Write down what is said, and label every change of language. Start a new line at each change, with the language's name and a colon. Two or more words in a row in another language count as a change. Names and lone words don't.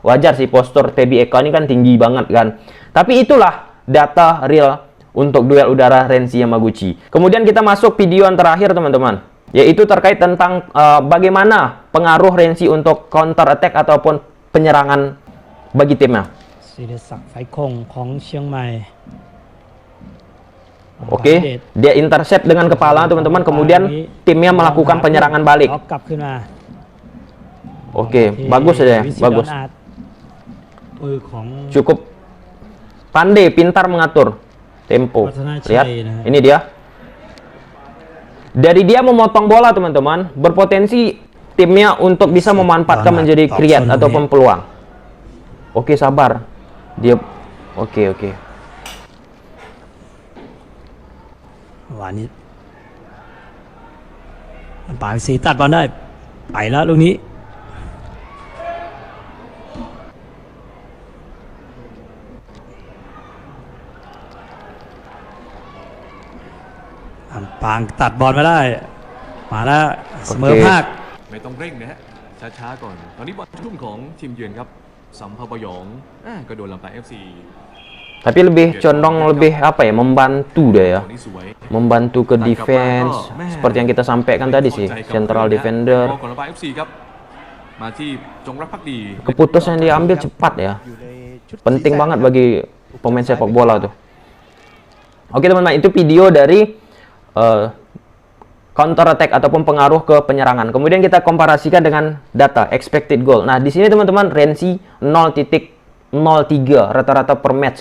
Indonesian: Wajar sih postur PB Eka ini kan tinggi banget kan. Tapi itulah data real untuk duel udara Rensi Yamaguchi. Kemudian kita masuk video yang terakhir teman-teman, yaitu terkait tentang bagaimana pengaruh Rensi untuk
English: counter attack
Indonesian: ataupun penyerangan bagi timnya.
Thai: ศิริศักดิ์ไฟคงของเชียงใหม่
Indonesian: Oke, dia intercept dengan kepala teman-teman, kemudian timnya melakukan penyerangan balik.
Thai: ล็อกกลับขึ้นมา
Indonesian: Oke, bagus saja,
Thai: วิสิต
Indonesian: bagus.
Thai: ดอนอาจปือของ
Indonesian: Cukup pandai, pintar mengatur tempo. Lihat, ini dia. Dari dia memotong bola teman-teman, berpotensi timnya untuk bisa memanfaatkan menjadi create ataupun peluang. Oke, sabar. Dia oke.
Thai: วานิชปาสีตัดบอลได้ไปแล้วลูกนี้ปางตัดบอลมาได้มาแล้วเสมอภาค ไม่ต้องเร่งนะฮะ ช้าๆก่อน ตอนนี้บอลทุ่มของทีมเยือนครับสัมภาปยองก็โดนลำปาง FC
Indonesian: Tapi lebih condong lebih apa ya, membantu deh ya.
Thai: ตรงนี้สวย
Indonesian: Membantu ke defense seperti yang kita sampaikan tadi sih, central
Thai: บอ
Indonesian: defender.
Thai: ลของลำปาง FC ครับมาที่จงรักภักดี
Indonesian: Keputusan yang diambil cepat ya.
Thai: อยู่ในชุด
Indonesian: Penting
Thai: สีแสด
Indonesian: banget bagi pemain sepak bola tuh. Oke teman-teman, itu video dari
English: counter attack
Indonesian: ataupun pengaruh ke penyerangan. Kemudian kita komparasikan dengan data
English: expected goal.
Indonesian: Nah, di sini teman-teman Rensi 0.03 rata-rata per match.